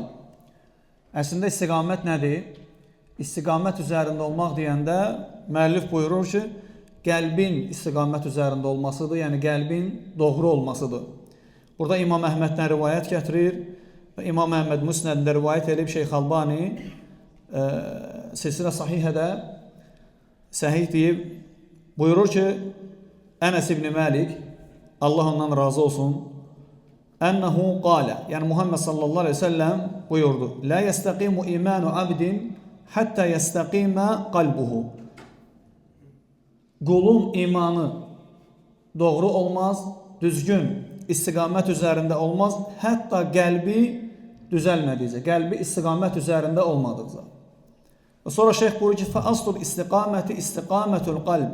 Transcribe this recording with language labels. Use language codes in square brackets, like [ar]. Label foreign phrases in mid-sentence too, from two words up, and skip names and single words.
[az] Əslində istiqamət nədir? İstiqamət üzərində olmaq deyəndə müəllif buyurur ki, qəlbin istiqamət üzərində olmasıdır, yəni qəlbin doğru olmasıdır. Burada İmam Əhməddən rivayət gətirir və İmam Əhməd Musnədində rivayət edib Şeyx Albani silsilə sahihədə səhih deyib, buyurur ki, [ar] Enes İbni Malik, [az] Allah ondan razı olsun, [ar] أنه قال, yani Muhammed صلى الله عليه وسلم buyurdu, لا يستقيم إيمان عبد حتى يستقيم قلبه. [az] Qulun imanı doğru olmaz, düzgün istiqamət üzərində olmaz, hətta qəlbi düzəlmədikcə, qəlbi istiqamət üzərində olmadıqca. Sonra şeyh buyurur ki, [ar] فأصل الاستقامة استقامة القلب.